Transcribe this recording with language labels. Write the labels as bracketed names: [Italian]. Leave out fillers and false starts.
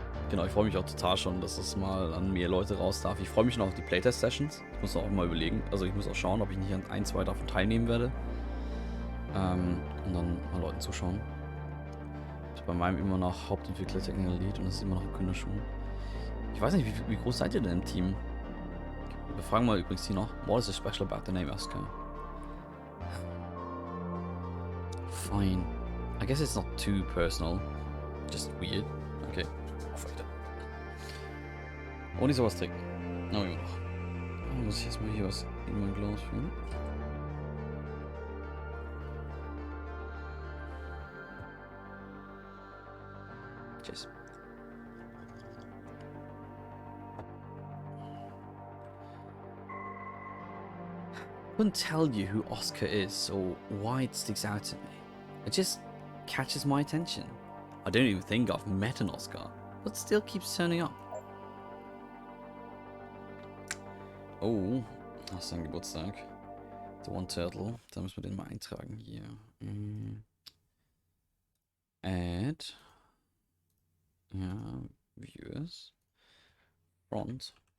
[German] Genau, ich freue mich auch total schon, dass es mal an mehr Leute raus darf. Ich freue mich noch auf die Playtest-Sessions. Ich muss auch mal überlegen. Also ich muss auch schauen, ob ich nicht an 1, 2 davon teilnehmen werde. Und dann mal Leuten zuschauen. Ich bin bei meinem immer noch Hauptentwickler Technical Lead und das ist immer noch in Kinderschuhen. Ich weiß nicht, wie groß seid ihr denn im Team? Wir fragen mal übrigens hier noch. [English] What is so special about the name Oscar? Fine. I guess it's not too personal. Just weird. Okay. [German] Auf weiter. Ohne sowas trinken. Na, immer noch. Dann muss ich erstmal hier was in mein Glas füllen. Tschüss. [English] I couldn't tell you who Oscar is or why it sticks out to me. It just catches my attention. I don't even think I've met an Oscar, but still keeps turning up. [German] Oh, das ist ein Geburtstag. The One Turtle. Da müssen wir den mal eintragen hier. [English] Add. [German] Ja, [English] Viewers. Front.